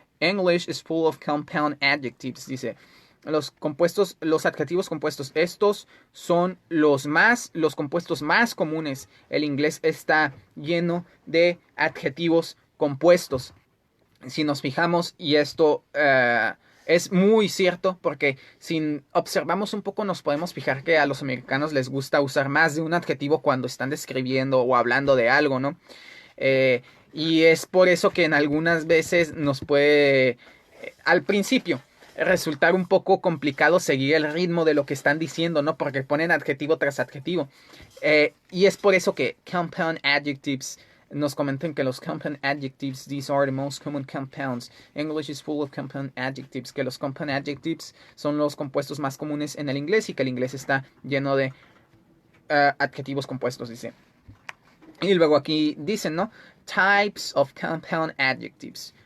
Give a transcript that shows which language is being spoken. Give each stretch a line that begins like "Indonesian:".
English: English is full of compound adjectives,
Spanish: dice. Los adjetivos compuestos, estos son los compuestos más comunes. El inglés está lleno de adjetivos compuestos. Si nos fijamos, y esto es muy cierto, porque si observamos un poco nos podemos fijar que a los americanos les gusta usar más de un adjetivo cuando están describiendo o hablando de algo, ¿no? Y es por eso que en algunas veces nos puede, al principio, resultar un poco complicado seguir el ritmo de lo que están diciendo, ¿no? Porque ponen adjetivo tras adjetivo. Y es por eso que compound adjectives nos comentan que los compound adjectives,
English: these are the most common compounds. English is full of compound adjectives.
Spanish: Que los compound adjectives son los compuestos más comunes en el inglés y que el inglés está lleno de adjetivos compuestos, dice. Y luego aquí dicen, ¿no?
English: Types of compound adjectives.